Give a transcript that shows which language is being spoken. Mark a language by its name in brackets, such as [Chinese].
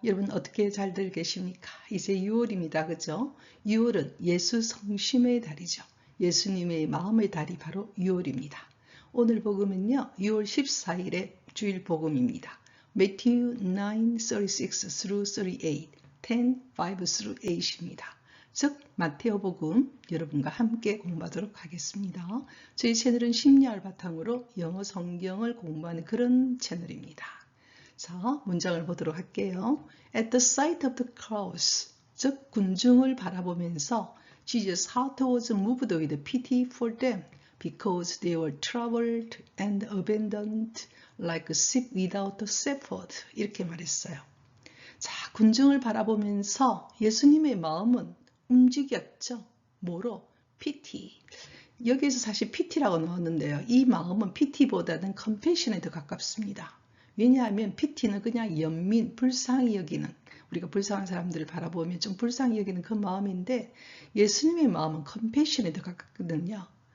[Korean] 여러분 어떻게 잘들 계십니까? 이제 6월입니다. 그죠? 6월은 예수 성심의 달이죠. 예수님의 마음의 달이 바로 6월입니다. 오늘 복음은요. 6월 14일의 주일 복음입니다. [English] Matthew 9:36 through 38, 10:5 through 8입니다. [Korean] 즉 마테오 복음 여러분과 함께 공부하도록 하겠습니다. 저희 채널은 심리학을 바탕으로 영어 성경을 공부하는 그런 채널입니다. 자, 문장을 보도록 할게요. [English] At the sight of the crowds, [Korean] 즉 군중을 바라보면서 [English] Jesus' heart was moved with pity for them because they were troubled and abandoned like a sheep without a shepherd. [Korean] 이렇게 말했어요. 자, 군중을 바라보면서 예수님의 마음은 움직였죠. 뭐로? pity. 여기에서 사실 pity라고 넣었는데요. 이 마음은 pity보다는 compassion에 더 가깝습니다. 왜냐하면 pity는 그냥 연민, 불쌍히 여기는, 우리가 불쌍한 사람들을 바라보면 좀 불쌍히 여기는 그 마음인데 예수님의 마음은 compassion에 더 가깝거든요.